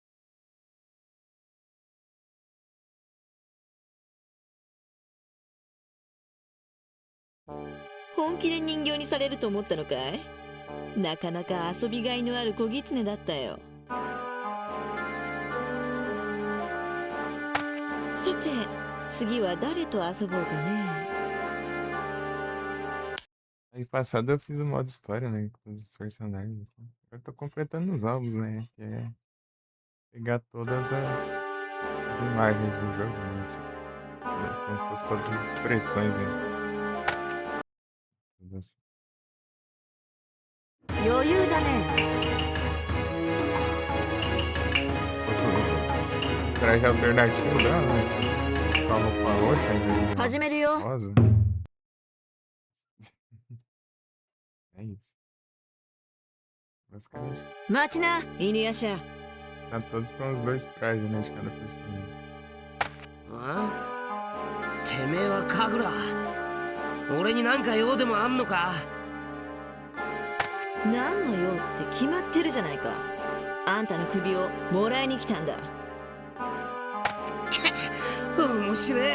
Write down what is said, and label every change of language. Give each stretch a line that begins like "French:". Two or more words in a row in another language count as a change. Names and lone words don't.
Japanese: 本気で人形にされると思ったのかい？なかなか遊びがいのある小狐だったよ。さて次は誰と遊ぼうかね。
Portuguese: Aí passado eu fiz o modo história, né? Com todos os personagens. Agora eu tô completando os álbuns, né? Que é pegar todas as imagens do jogo, né? Tipo, como se fosse todas as expressões aí. Todas.
Japanese: 余裕だね。
Portuguese: O traje alternativo dela, né? Com a roupa roxa em vez
Japanese: 始める
Portuguese: de
Japanese: よ。
Portuguese: rosa. É isso. Basicamente,
Japanese: 待ちな、犬夜叉。
Portuguese: são todos com os dois trajes, né? De cada personagem.
Japanese: あ？てめえは神楽。俺に何か用でもあんのか？何の用って決まってるじゃないか。あんたの首をもらいに来たんだ。面白え。